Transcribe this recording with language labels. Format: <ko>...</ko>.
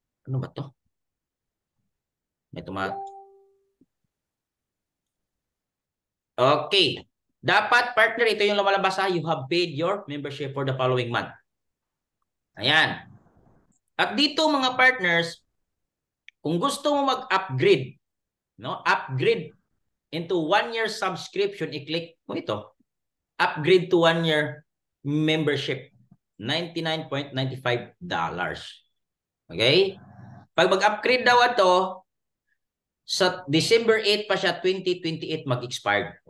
<tl>Ano ba to? May Okay. Dapat, partner, ito yung lumalabas ha.</tl> <en>You have paid your membership for the following month.</en> <tl>Ayan. At dito mga partners, kung gusto mo mag-upgrade, no?</tl> <en>Upgrade into 1-year subscription,</en> <tl>i-click mo ito.</tl> <en>Upgrade to 1-year membership. $99.95. Okay?</en> <tl>Pag mag-upgrade daw ito, sa December 8 pa siya, 2028 mag-expired.</tl>